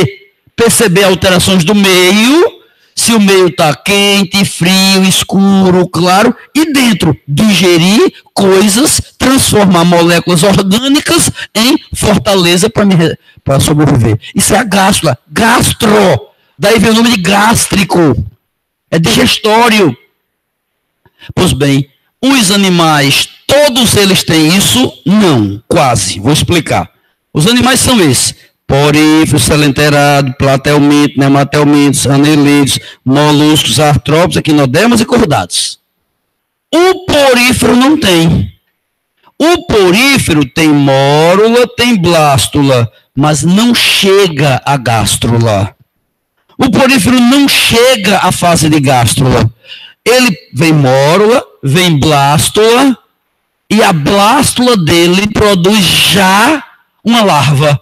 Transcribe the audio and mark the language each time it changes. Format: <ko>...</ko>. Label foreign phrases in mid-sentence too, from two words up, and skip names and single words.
<pt>Perceber alterações do meio, se o meio está quente, frio, escuro, claro, e dentro, digerir coisas, transformar moléculas orgânicas em fortaleza para sobreviver. Isso é a gástrula. Gastro. Daí vem o nome de gástrico. É digestório. Pois bem, os animais, todos eles têm isso? Não, quase. Vou explicar. Os animais são esses. Poríferos, celenterado, platelmintos, nematelmintos, anelídeos, moluscos, artrópodes, equinodermas e cordados. O porífero não tem. O porífero tem mórula, tem blástula, mas não chega a gástrula. O porífero não chega à fase de gástrula. Ele vem mórula, vem blástula, e a blástula dele produz já uma larva.</pt>